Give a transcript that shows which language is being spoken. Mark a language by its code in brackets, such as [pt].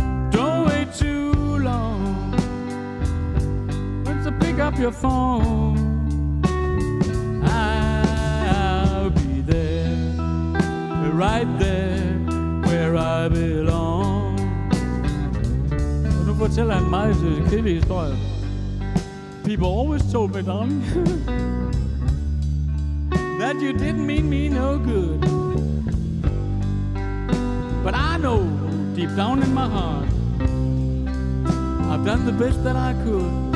[en] Don't wait too long. When to pick up your phone, I'll be there, right there where I belong. [da] Og nu fortæller han mig en kedelig historie. [en] People always told me, darling, that you didn't mean me no good. But I know, deep down in my heart, I've done the best that I could.